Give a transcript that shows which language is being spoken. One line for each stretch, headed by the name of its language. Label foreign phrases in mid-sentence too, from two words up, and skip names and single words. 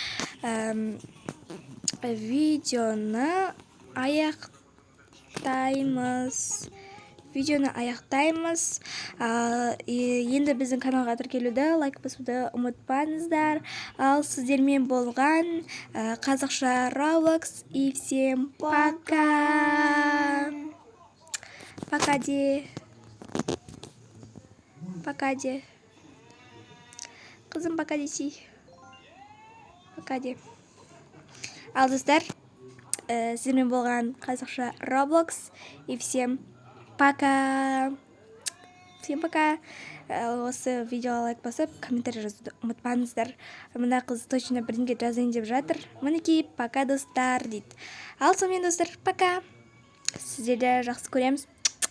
Kazakh: Видеоны аяқтаймыз. Енді біздің каналға тіркелуді, лайк басуды ұмытпаңыздар. Ал сіздермен болған қазақша Roblox.
Russian: И всем пока. Пока де.
Kazakh: Қызым, пока десей. Пока де. Ал достар, сіздермен болған қазақша Roblox.
Russian: И всем пока. Всем пока.
Kazakh: Осы видеоға лайк басып, комментарий жазуды ұмытпаңыздар. Мына қыз точно бірінге жазайын деп жатыр. Мінекей, пока достар дейді. Ал сонымен достар, пока. сіздерді жақсы көреміз.